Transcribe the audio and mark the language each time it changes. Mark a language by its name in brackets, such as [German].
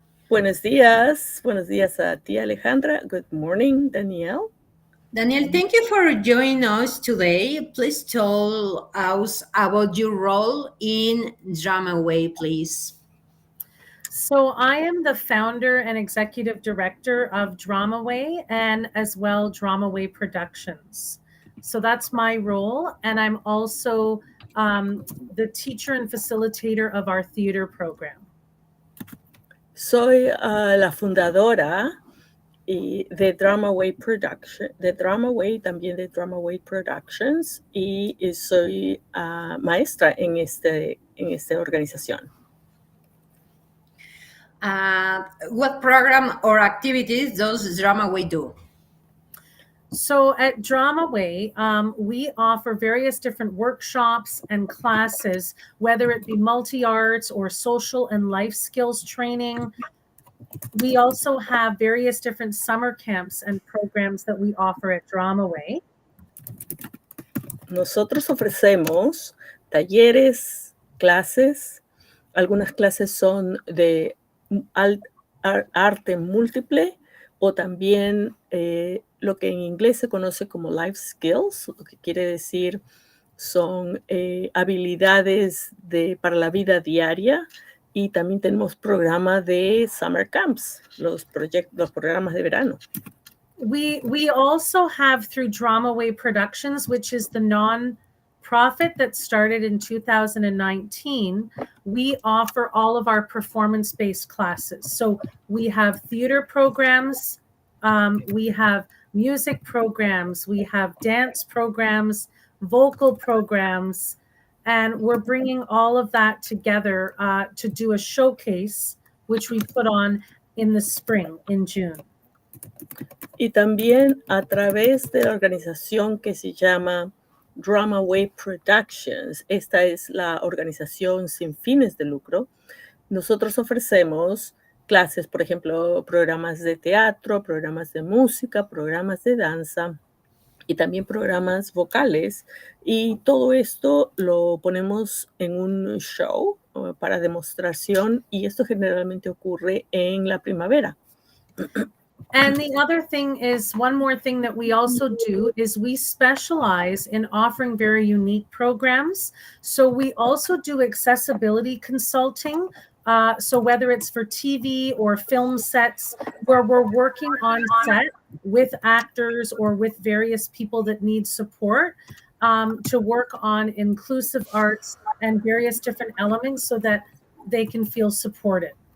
[Spanish] Buenos días a ti Alejandra. [English] Good morning, Danielle. Danielle, thank you for joining us today. Please tell us about your role in DramaWay, please. So, I am the founder and executive director of DramaWay and as well DramaWay Productions. So, that's my role. And I'm also the teacher and facilitator of our theater program. [Spanish] Soy la fundadora de DramaWay Production, de DramaWay, también de DramaWay Productions, y soy maestra en esta organización. [English] What program or activities does DramaWay do? So at DramaWay, we offer various different workshops and classes, whether it be multi-arts or social and life skills training. We also have various different summer camps and programs that we offer at DramaWay. [Spanish] Nosotros ofrecemos talleres, clases. Algunas clases son de arte múltiple o también lo que en inglés se conoce como life skills, lo que quiere decir son habilidades para la vida diaria, y también tenemos programas de summer camps, los programas de verano. [English] We also have through DramaWay Productions, which is the non-profit that started in 2019, we offer all of our performance-based classes. So we have theater programs, we have music programs, we have dance programs, vocal programs, and we're bringing all of that together to do a showcase, which we put on in the spring, in June. [Spanish] Y también a través de la organización que se llama DramaWay Productions, esta es la organización sin fines de lucro, nosotros ofrecemos clases, por ejemplo, programas de teatro, programas de música, programas de danza y también programas vocales, y todo esto lo ponemos en un show para demostración, y esto generalmente ocurre en la primavera. [English] And the other thing is, one more thing that we also do is we specialize in offering very unique programs. So we also do accessibility consulting. So whether it's for TV or film sets, where we're working on set with actors or with various people that need support to work on inclusive arts and various different elements so that they can feel supported.